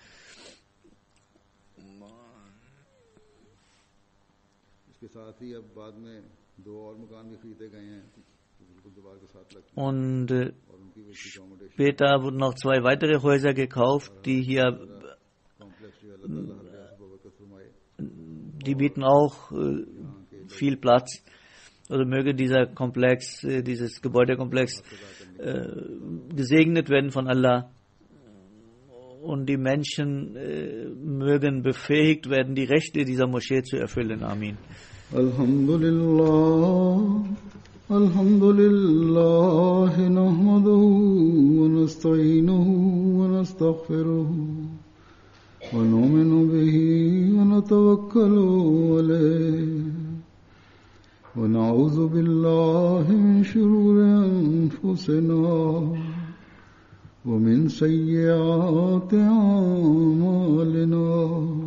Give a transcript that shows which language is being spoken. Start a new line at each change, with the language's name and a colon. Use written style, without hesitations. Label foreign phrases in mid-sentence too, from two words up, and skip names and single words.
German: Und später wurden noch 2 weitere Häuser gekauft, die bieten auch viel Platz. Also möge dieser Komplex, dieses Gebäudekomplex gesegnet werden von Allah und die Menschen mögen befähigt werden, die Rechte dieser Moschee zu erfüllen. Amin.
Arabic: الحمد لله، الحمد لله، نحمده ونستعينه ونستغفره ونؤمن به ونتوكل عليه ونعوذ بالله من شرور أنفسنا ومن سيئات أعمالنا.